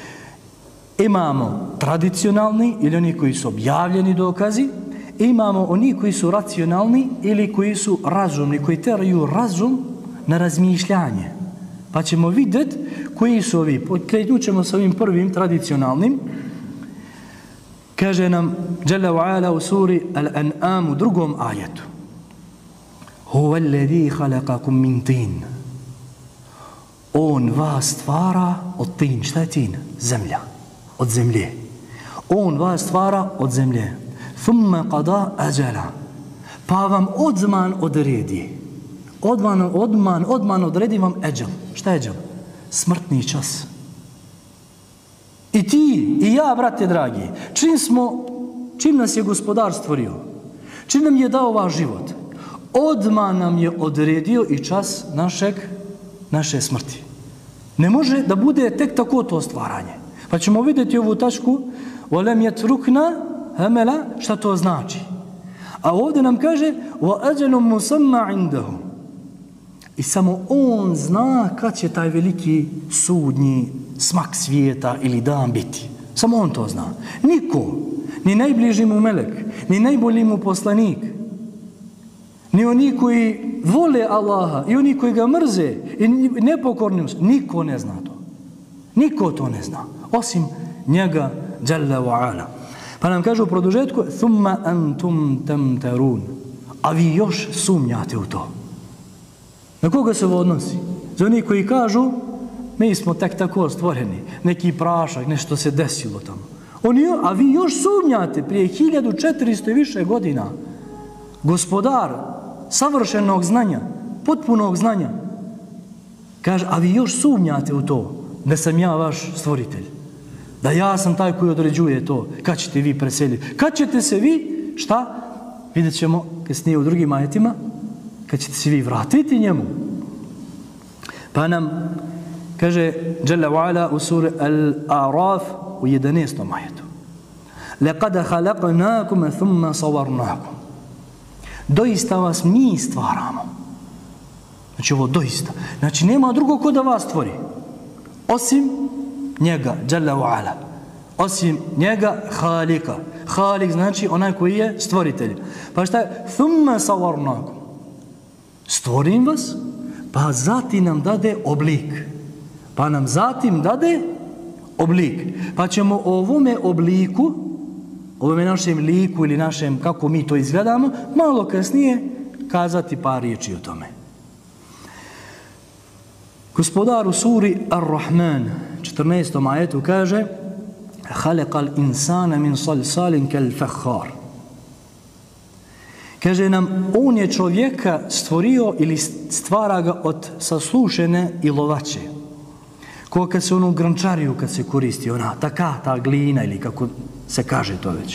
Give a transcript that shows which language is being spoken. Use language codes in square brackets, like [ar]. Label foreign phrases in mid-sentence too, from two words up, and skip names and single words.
[bs] Imamo tradicionalni ili oni koji su objavljeni dokazi, imamo oni koji su racionalni ili koji su razumni, koji teraju razum na razmišljanje. Pa ćemo vidjeti koji su ovi. Krenut ćemo sa ovim prvim tradicionalnim. Kaže nam [ar] جل وعلا [bs] u suri Al-An'am u 2. ajetu. [ar] هو الذي خلقكم من طين. [bs] On vas stvara od tin. Šta je tin? Zemlja. Od zemlje. On vas stvara od zemlje. [ar] ثم قضى أجلا. [bs] Pa vam odman odredi. Odman odredi vam eđel. Šta je eđel? Smrtni čas. I ti, i ja, brate dragi, čim nas je Gospodar stvorio, čim nam je dao vaš život, odmah nam je odredio i čas naše smrti. Ne može da bude tek tako to stvaranje. Pa ćemo vidjeti ovu tačku, [ar] وَلَمْ يَتْرُكْنَا هَمَلَا, [bs] šta to znači. A ovdje nam kaže [ar] وَأَجَلٌ مُسَمَّ عِنْدَهُ. [bs] I samo on zna kad će taj veliki sudnji smak svijeta ili dan biti. Samo on to zna. Niko, ni najbliži mu melek, ni najbolji mu poslanik, ni oni koji vole Allaha i oni koji ga mrze i nepokorni, niko ne zna to. Niko to ne zna, osim njega [ar] جل وعلا. [bs] Pa nam kaže u produžetku [ar] ثم أنتم تمترون. [bs] A vi još sumnjate u to. Na koga se ovo odnosi? Za oni koji kažu mi smo tek tako stvoreni, neki prašak, nešto se desilo tamo. A vi još sumnjate prije 1400 i više godina. Gospodar savršenog znanja, potpunog znanja, kaže, a vi još sumnjate u to da sam ja vaš stvoritelj, da ja sam taj koji određuje to, kad ćete vi preseliti, kad ćete se vi, šta? Vidjet ćemo kasnije u drugim ajetima, kad ćete se vi vratiti njemu. Pa nam kaže [ar] جل وعلا [bs] u suri Al-A'raf u 11. ajetu. [ar] لَقَدَ خَلَقْنَاكُمَ ثُمَّ صَوَرْنَاكُمْ. [bs] Doista vas mi stvaramo. Znači ovo doista. Znači nema drugog ko da vas stvori. Osim njega, [ar] جل وعلا. [bs] Osim njega, Halika. Halik znači onaj koji je stvoritelj. Pa šta je? [ar] ثُمَّ صَوَرْنَاكُمْ. [bs] Stvorim vas, pa zatim nam dade oblik. Pa nam zatim dade oblik. Pa ćemo ovome obliku, ovome našem liku ili našem, kako mi to izgledamo, malo kasnije kazati par riječi o tome. Gospodar u suri Ar-Rahman, 14. ajetu kaže [ar] خَلَقَ الْإِنسَانَ مِنْ صَلْصَالٍ كَالْفَخَّارِ. [bs] Kaže nam, on je čovjeka stvorio ili stvara ga od sasušene ilovače. Ko kad se onu grančariju kad se koristi, ona ta glina ili kako se kaže to već.